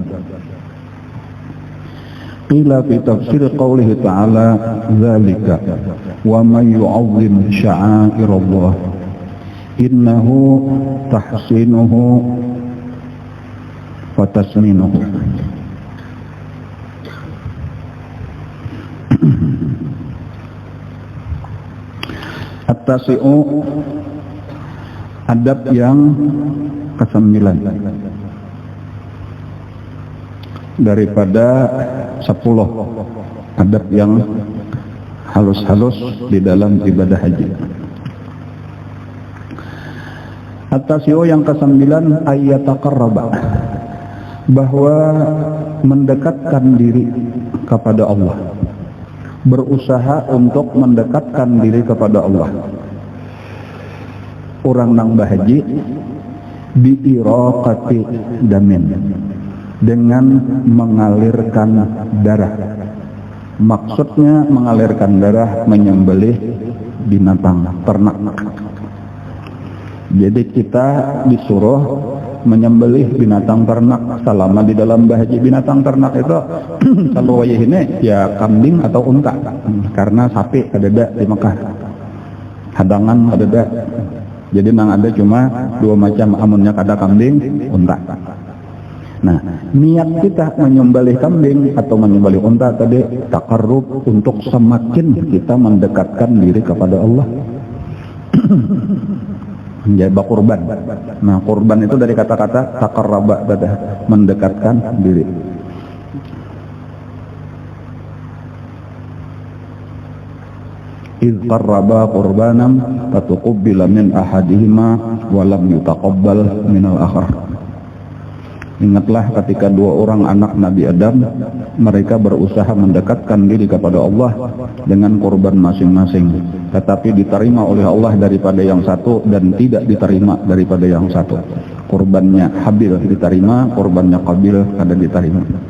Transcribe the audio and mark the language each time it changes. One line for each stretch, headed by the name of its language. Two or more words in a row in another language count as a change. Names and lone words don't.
Arabic: قيل في تفسير قوله تعالى ذلك ومن يعظم شعائر الله إنه تحسينه وتسمينه.
Indonesian: At-tasi'u adab yang ke-9 daripada 10 adab yang halus-halus di dalam ibadah haji. At-tasi'u yang ke-9 ayyataqarraba, bahwa mendekatkan diri kepada Allah, berusaha untuk mendekatkan diri kepada Allah.
Banjar: Orang nang bahaji
Arabic: بإراقة دم,
Indonesian: dengan mengalirkan darah. Maksudnya mengalirkan darah, menyembelih binatang ternak. Jadi kita disuruh menyembelih binatang ternak.
Banjar: Selama di dalam bahaji binatang ternak itu kalau wayah ini ya kambing atau unta, karena sapi ada di Mekah, hadangan ada. Jadi nang ada cuma 2 macam, amunnya kada kambing, unta.
Indonesian: Nah, niat kita menyembelih kambing atau menyembelih unta tadi takarrub, untuk semakin kita mendekatkan diri kepada Allah. Menjadi kurban. Nah, kurban itu dari kata-kata takarraba, mendekatkan diri.
Arabic: إذ قربا قربانا فتقبل من أحدهما ولم يتقبل من الآخر.
Indonesian: Ingatlah ketika 2 orang anak Nabi Adam, mereka berusaha mendekatkan diri kepada Allah dengan korban masing-masing, tetapi diterima oleh Allah daripada yang satu dan tidak diterima daripada yang satu.
Banjar: Korbannya Habil diterima, korbannya Qabil kada diterima.